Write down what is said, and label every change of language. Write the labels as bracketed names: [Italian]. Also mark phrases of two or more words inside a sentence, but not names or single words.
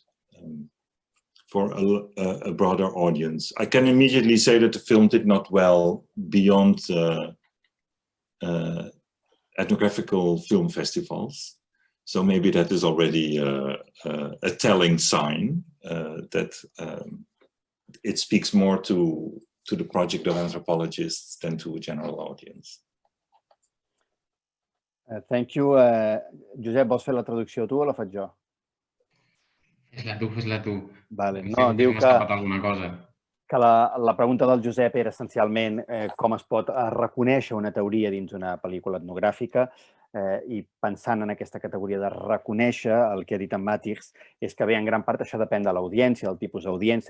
[English] For a broader audience, I can immediately say that the film did not well beyond ethnographical film festivals. So maybe that is already a telling sign that it speaks more to the project of anthropologists than to a general audience. Thank you. [Catalan] Josep, vols fer la traducció tu o la faig jo? Fes-la tu. Vale. No, diu que la pregunta del Josep era essencialment com es pot reconèixer una teoria dins una pel·lícula etnogràfica, i pensant en aquesta categoria de reconèixer, el que ha dit en Mattijs és que bé, en gran part això depèn de l'audiència, del tipus d'audiència.